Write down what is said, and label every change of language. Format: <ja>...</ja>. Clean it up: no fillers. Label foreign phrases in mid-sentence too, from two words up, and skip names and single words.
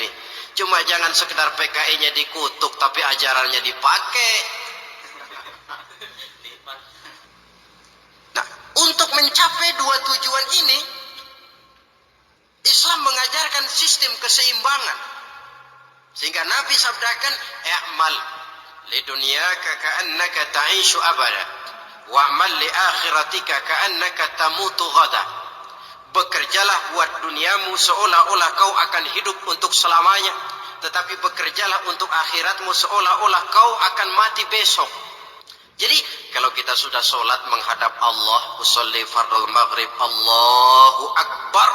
<id>Cuma jangan sekedar PKI-nya dikutuk tapi ajarannya dipakai. Nah, untuk mencapai dua tujuan ini, Islam mengajarkan sistem keseimbangan. Sehingga Nabi sabdakan,</id> <ar>"اعمل لدنياك كأنك تعيش أبدا. واعمل لآخرتك كأنك تموت غدا."</ar> <id>Bekerjalah buat duniamu seolah-olah kau akan hidup untuk selamanya, tetapi bekerjalah untuk akhiratmu seolah-olah kau akan mati besok. Jadi kalau kita sudah sholat menghadap Allah,</id> <ar>أصلي فرض المغرب الله أكبر.</ar>